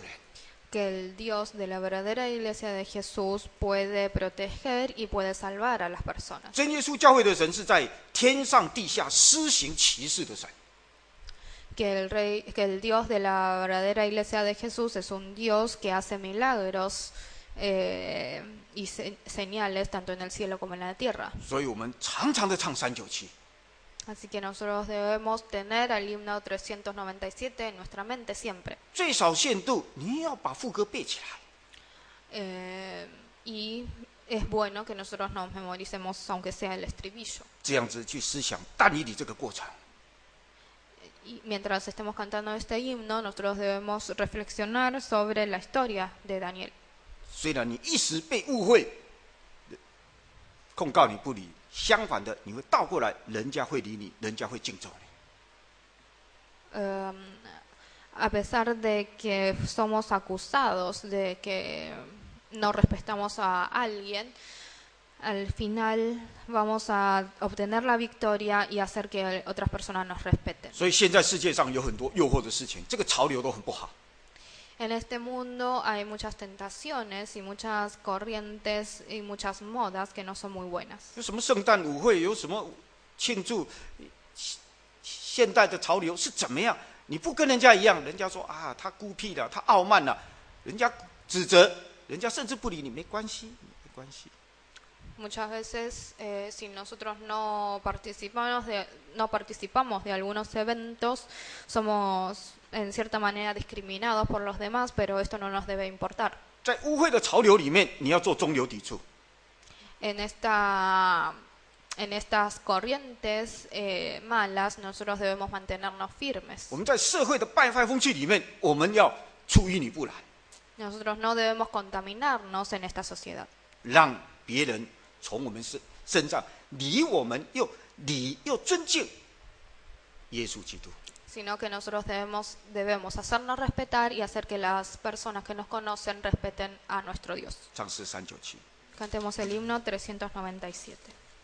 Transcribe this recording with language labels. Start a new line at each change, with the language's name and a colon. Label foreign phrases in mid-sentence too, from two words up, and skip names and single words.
Spanish: Que el Dios de la verdadera iglesia de Jesús puede proteger y puede salvar a las personas.
Chinese: 真耶稣教会的神是在天上地下施行奇事的神。
Spanish: Que el Dios de la verdadera iglesia de Jesús es un Dios que hace milagros y señales tanto en el cielo como en la tierra.
Chinese: 所以我们常常的唱397。
Spanish: Así que nosotros debemos tener el himno 397 en nuestra mente siempre.
Chinese: 最少限度你要把副歌背起来。
Spanish: Y es bueno que nosotros nos memoricemos aunque sea el estribillo.
Chinese: 这样子去思想但以理这个过程。
Spanish: Y mientras estemos cantando este himno, nosotros debemos reflexionar sobre la historia de Daniel.
Chinese: 虽然你一时被误会，控告你不理，相反的，你会倒过来，人家会理你，人家会敬重你。
Spanish: A pesar de que somos acusados de que no respetamos a alguien, al final vamos a obtener la victoria y hacer que otras personas nos respeten.
Chinese: 所以现在世界上有很多诱惑的事情，这个潮流都很不好。
Spanish: En este mundo hay muchas tentaciones y muchas corrientes y muchas modas que no son muy buenas.
Chinese: 有什么圣诞舞会，有什么庆祝，现代的潮流是怎么样？你不跟人家一样，人家说啊，他孤僻了，他傲慢了，人家指责，人家甚至不理你，没关系，没关系。
Spanish: Muchas veces, si nosotros no participamos de algunos eventos, somos en cierta manera discriminados por los demás, pero esto no nos debe importar.
Chinese: 在污秽的潮流里面，你要做中流砥柱。
Spanish: En estas corrientes malas, nosotros debemos mantenernos firmes.
Chinese: 我们在社会的败坏风气里面，我们要出淤泥不染，
Spanish: Nosotros no debemos contaminarnos en esta sociedad.
Chinese: 让别人从我们身上理我们又尊敬耶稣基督。
Spanish: Sino que nosotros debemos hacernos respetar y hacer que las personas que nos conocen respeten a nuestro Dios.
Chinese: 唱诗397。
Spanish: Cantemos el himno 397.